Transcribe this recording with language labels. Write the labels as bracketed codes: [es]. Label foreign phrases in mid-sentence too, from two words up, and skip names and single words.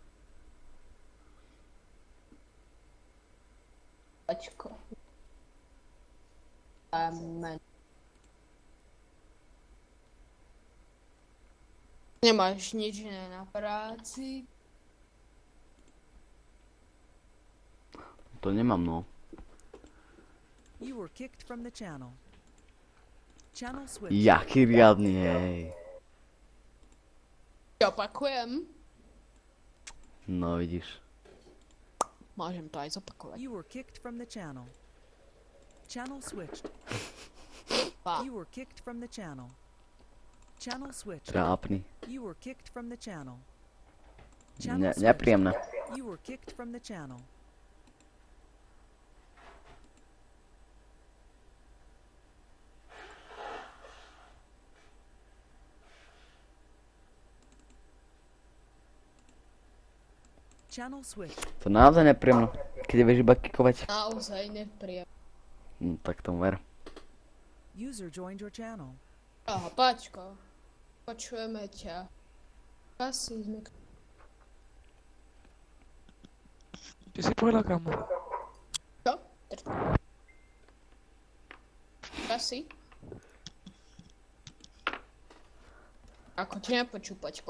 [sk] Paťko. Amen. Nemáš nič iné na práci? To nemám, no. [en] You were kicked from the channel. Channel switched. [sk] Jaký riadny, hej. Opakujem. No vidíš. Môžem to aj zopakovať. [en] You were kicked from the channel. Channel switched. [sk] Ba. [en] You were kicked from the channel. Channel switched. [sk] Trápny. [en] You were kicked from the channel. [sk] Nepríjemné. [en] You were kicked from the channel. Channel switched. [sk] To naozaj nepríjemné. Keď vieš iba kikovať. Naozaj nepríjemné. Tak tomu ver. [en] User joined your channel. [sk] Aha, Paťko. Počujeme ťa. Asi sme... Ty si povedal kam? Čo? Asi? Ako ti nepočú, Paťko?